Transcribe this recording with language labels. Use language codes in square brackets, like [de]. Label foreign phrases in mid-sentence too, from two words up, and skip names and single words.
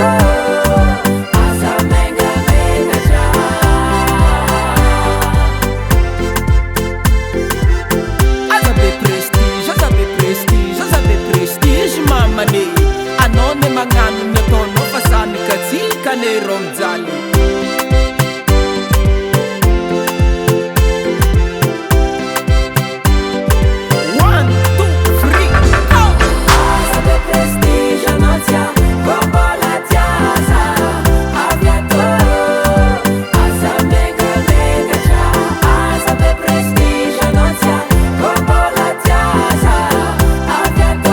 [mg] Aza mengamengatra. Aza be prestige, aza be prestige, aza be prestige mamane. Anao ne magnano ny ataonao fa zany katsika ne rô mijaly. [en] One, two, three, go! [mg] Aza be prestige anao tia ko mbola tia aza avy ato. Aza mengamengatra, aza be prestige anao tia ko mbola tia aza avy ato.